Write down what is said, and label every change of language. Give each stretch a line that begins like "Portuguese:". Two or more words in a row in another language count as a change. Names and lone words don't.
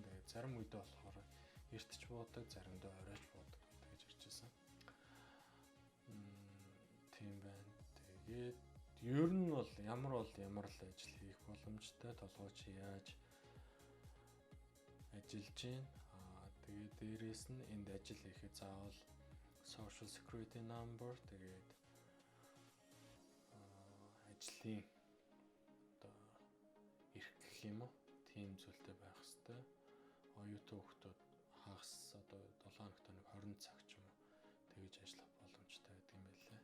Mongolian: Тэгээд зарим үедээ болохоор эртч буудаг, заримдаа оройч буудаг тэгэж ирчихсэн. Тийм байна. Тэгээд ер нь бол ямар л ажил хийх боломжтой, толгойч яаж ажиллаж гин. Тэгээд дээрээс нь энд ажил хийхэд заавал
English: social security number
Mongolian: тэгээд ажлын одоо эрх гэх юм уу тийм зүйлтэй байх хэвээр. Оюутан хүмүүс хагас одоо 7 хоногт нэг 20 цаг ч юм уу тэгэж ажиллах боломжтой байдаг юм байлээ.